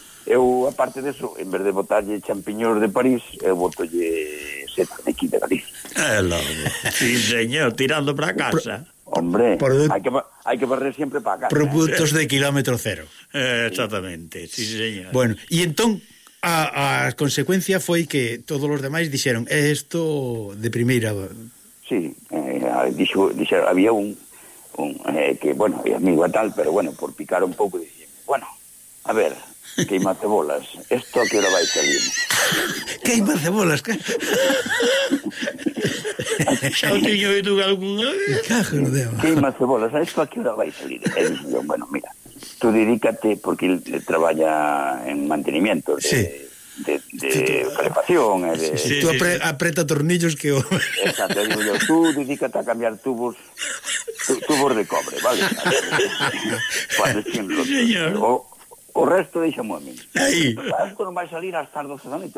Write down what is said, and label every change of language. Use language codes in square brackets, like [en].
[gl] Eu, [es] aparte de eso, [gl] en vez de botarlle champiñón de París, eu botolle seta de aquí de París. [es] Sí, señor, tirando para casa. Hombre, hay que barrer siempre para casa. Productos de kilómetro cero. Exactamente, sí, señor. Bueno, y entonces... [gl] A consecuencia foi que todos os demais dixeron, é isto de primeira. Sí, dixeron, había un que, bueno, amigo a tal, pero bueno, por picar un pouco, dixen, bueno, a ver, queima cebolas, isto a que hora vai salir? Queima cebolas, xa o tiño oído [es] alguna vez. [gl] Cajo, queima cebolas, isto a que hora vai salir? E dixen, bueno, mira, tú dedícate, porque él traballa en mantenimiento de calefacción. [es] Tú aprieta tornillos que... Exacto, digo yo, tú dedícate a cambiar tubos de cobre, ¿vale? Cuando estén los... [gl] O resto deixamo a mí. Sabes que non vai salir hasta as 12 da noite?